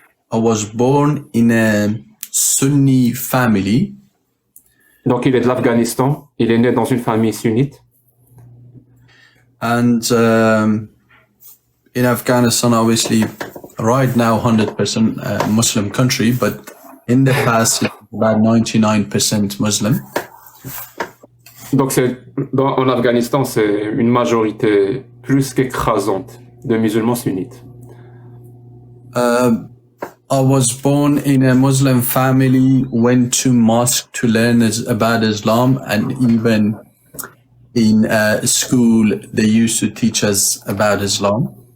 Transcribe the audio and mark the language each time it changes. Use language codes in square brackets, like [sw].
[en] I was born in a Sunni family. [fr] Donc il est de l'Afghanistan. Il est né dans une famille sunnite. [en] And in Afghanistan, obviously, right now 100% Muslim country, but in the past, it's about 99% Muslim. [fr] Donc en Afghanistan, c'est une majorité plus qu'écrasante de musulmans sunnites. [en] I was born in a Muslim family, went to mosque to learn about Islam, and even in school, they used to teach us about Islam.